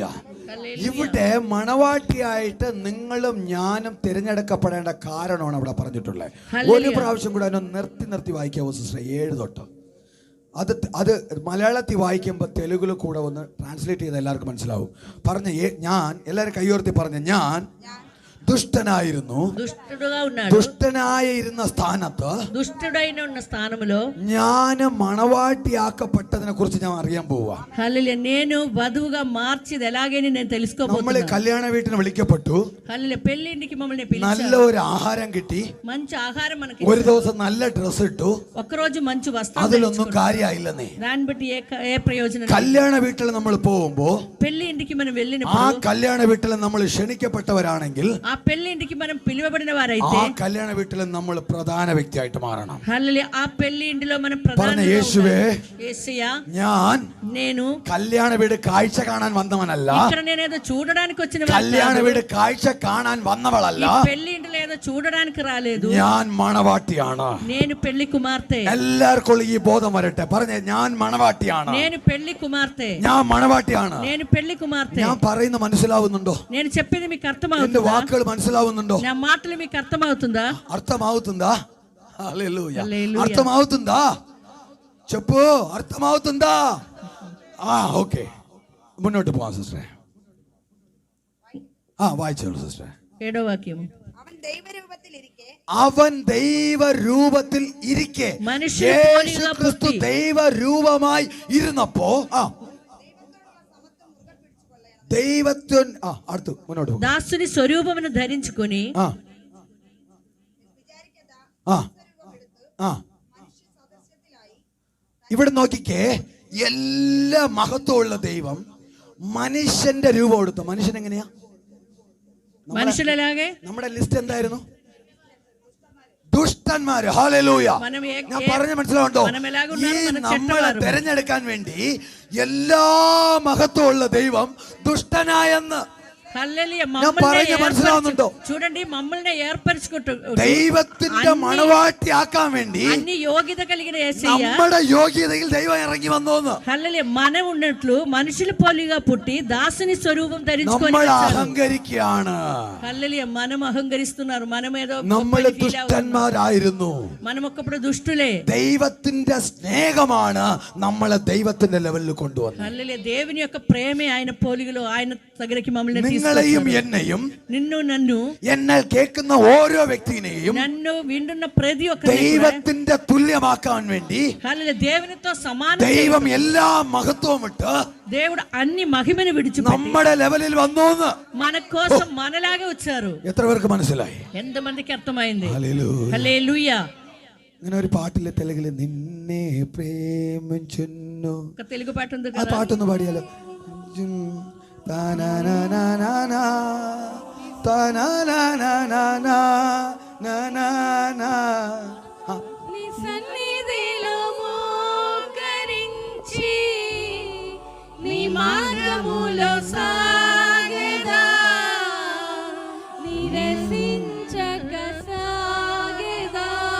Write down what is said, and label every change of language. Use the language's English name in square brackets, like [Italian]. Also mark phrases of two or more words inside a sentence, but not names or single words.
[Malayalam] ഇവിടെ മണവാട്ടിയായിട്ട് നിങ്ങളും ഞാനും തിരഞ്ഞെടുക്കപ്പെടേണ്ട കാരണമാണ് അവിടെ പറഞ്ഞിട്ടുള്ളത്. ഒരു പ്രാവശ്യം കൂടെ അതിനെ നിർത്തി വായിക്കാവോ സിസ്റ്റർ? 7 തൊട്ട്. അത് മലയാളത്തിൽ വായിക്കുമ്പോൾ തെലുഗിൽ കൂടെ ഒന്ന് ട്രാൻസ്ലേറ്റ് ചെയ്ത് എല്ലാവർക്കും മനസ്സിലാവും. ഞാൻ എല്ലാവരും കൈയോർത്തി പറഞ്ഞ ഞാൻ దుష్టనాയിരുന്നു దుష్టనాയിരുന്ന സ്ഥാനത്ത് [Telugu] దుష్టుడైన ఉన్న స్థానములో [Malayalam] ഞാൻ മണവാട്ടിയാക്കപ്പെട്ടതിനെ കുറിച്ച് ഞാൻ അറിയാൻ പോവാ. [Telugu] హల్లెలూయా. నేను వధువుగా మార్చిది ఎలాగని నేను తెలుసుకోబోతున్నాను. [Malayalam] നമ്മൾ കല്യാണ വീട്ടിന് വിളിക്കപ്പെട്ടു. [Telugu] హల్లెలూయా. పెళ్లి ఇంటికి మమ్మల్ని పిలిచారు. [Malayalam] നല്ല ഒരു ആഹാരം കിട്ടി. [Telugu] మంచి ఆహారం మనకి. [Malayalam] ഒരു ദിവസം നല്ല ഡ്രസ് ഇട്ടു. [Telugu] ఒక రోజు మంచి వస్త్రం. [Malayalam] അതിലൊന്നും കാര്യമായില്ലെന്നേ. [Telugu] దాన్ని బట్టి ఏ ప్రయోజనం? [Malayalam] കല്യാണ വീട്ടിൽ നമ്മൾ പോകുമ്പോൾ [Telugu] పెళ్లి ఇంటికి మనం వెళ్ళినప్పుడు [Malayalam] ആ കല്യാണ വീട്ടിൽ നമ്മൾ ക്ഷണിക്കപ്പെട്ടവരാണെങ്കിൽ [Telugu] ఆ పెళ్లి ఇంటికి మనం పిలువబడిన వారైతే [Malayalam] ആ കല്യാണ വീട്ടിൽ നമ്മൾ പ്രധാന വ്യക്തിയായിട്ട് മാറണം. [Telugu] హల్లెలూయా. ఆ పెళ్లి ఇంటిలో మనం ప్రధాన యేసువే యేసయ్యా నేను [Malayalam] കല്യാണ വീട് കാഴ്ച കാണാൻ വന്നവനല്ല. [Telugu] ఇక్కడ నేనేదో చూడడానికి వచ్చిన [Malayalam] കല്യാണ വീട് കാഴ്ച കാണാൻ വന്നവളല്ല. [Telugu] పెళ్లి ఇంటిలో ఏదో చూడడానికి రాలేదు. [Malayalam] ഞാൻ മണവാട്ടിയാണ്. [Telugu] నేను పెళ్లి కుమార్తె. [Malayalam] എല്ലാവർക്കും ഈ ബോധം വരട്ടെ. പറഞ്ഞേ ഞാൻ മണവാട്ടിയാണ്. [Telugu] నేను పెళ్లి కుమార్తె. [Malayalam] ഞാൻ മണവാട്ടിയാണ്. [Telugu] నేను పెళ్లి కుమార్తె. [Malayalam] ഞാൻ പറയുന്നത് മനസ്സിലാവുന്നുണ്ടോ? [Telugu] నేను చెప్పేది మీకు అర్థమవుతుందా? [Malayalam] എന്റെ വാക്കുകൾ മനസ്സിലാവുന്നുണ്ടോ? [Telugu] నా మాటలు మీకు అర్థమవుతుందా? అర్థమవుతుందా? హల్లెలూయా. అర్థమవుతుందా? చెప్పు, అర్థమవుతుందా? ఓకే, [Malayalam] മുന്നോട്ട് പോവാം സിസ്റ്ററെ. വായിച്ചോളൂ സിസ്റ്ററെ. 7వ വാക്യം. അവൻ ദൈവരൂപത്തിൽ ഇരിക്കെ യേശുക്രിസ്തു ദൈവരൂപമായി ഇരുന്നപ്പോ അടുത്ത് മുന്നോട്ട് [Telugu] దాసుని స్వరూపమును ధరించుకొని [Malayalam] ഇവിടെ നോക്കിക്കേ, എല്ലാ മഹത്വമുള്ള ദൈവം മനുഷ്യന്റെ രൂപം എടുത്തു. മനുഷ്യൻ എങ്ങനെയാ? നമ്മുടെ ലിസ്റ്റ് എന്തായിരുന്നു? ദുഷ്ടന്മാര്. ഹല്ലേലൂയ. ഞാൻ പറഞ്ഞ മനസ്സിലാവുണ്ടോ? ഈ നമ്മളെ തെരഞ്ഞെടുക്കാൻ വേണ്ടി എല്ലാ മഹത്വമുള്ള ദൈവം ദുഷ്ടനായെന്ന് ഞാൻ പറഞ്ഞ മനസ്സിലാവുന്നുണ്ടോ? [Telugu] చూడండి, మమ్మల్ని ఏర్పరచుకుంటూ [Malayalam] ദൈവത്തിന്റെ മണവാട്ടിയാക്കാൻ വേണ്ടി [Telugu] అన్ని యోగ్యత కలిగిన యేసయ్య [Malayalam] നമ്മുടെ యోగ్యതയിൽ దైవం ఇറങ്ങി വന്നോന്ന്. [Telugu] హల్లెలూయా. మనం ఉన్నట్లు మనుషుల పోలిగా పుట్టి దాసుని స్వరూపం ధరించుకొని [Malayalam] നമ്മൾ അഹങ്കരിക്കുകയാണ്. [Telugu] హల్లెలూయా. మనం అహంకరిస్తున్నారు. మనం ఏదో [Malayalam] നമ്മൾ ദുഷ്ടന്മാരായിരുന്നു. [Telugu] మనం ఒకప్పుడు దుష్టులే. [Malayalam] ദൈവത്തിന്റെ സ്നേഹമാണ് നമ്മളെ ദൈവത്തിന്റെ ലെവലിൽ കൊണ്ടുവന്നത്. [Telugu] హల్లెలూయా. దేవుని యొక్క ప్రేమే ఆయన పోలికలో ఆయన దగ్గరికి మమ్మల్ని [Malayalam] നിങ്ങളെയും എന്നെയും എന്നെ കേൾക്കുന്ന ഓരോ വ്യക്തിയെയും ദൈവത്തിന്റെ തുല്യമാക്കാൻ വേണ്ടി ദൈവം എല്ലാ മഹത്വവും ഇട്ട് [Telugu] దేవుడు అన్ని మహిమను విడిచిపెట్టి [Malayalam] നമ്മുടെ ലെവലിൽ വന്നോന്ന് [Telugu] మన కోసం మనలాగే వచ్చారు. [Malayalam] എത്ര പേർക്ക് മനസ്സിലായി? [Telugu] ఎంతమందికి అర్థమైంది? హల్లెలూయా. హల్లెలూయా. [Malayalam] ഇങ്ങനെ ഒരു പാട്ടിലെ തെലുങ്കില് നിന്നെ പ്രേമിച്ചുന്നു, [Telugu] ఒక తెలుగు పాట ఉంది [Malayalam] ആ [Telugu] కదా, [Malayalam] പാട്ടൊന്ന് പാടിയാലോ? Ta-na-na-na-na-na, ta-na-na-na-na-na, na-na-na. [Telugu] నీ సన్నిధిలో మోకరించి నీ మార్గములో సాగెదా, నిరసించక సాగెదా,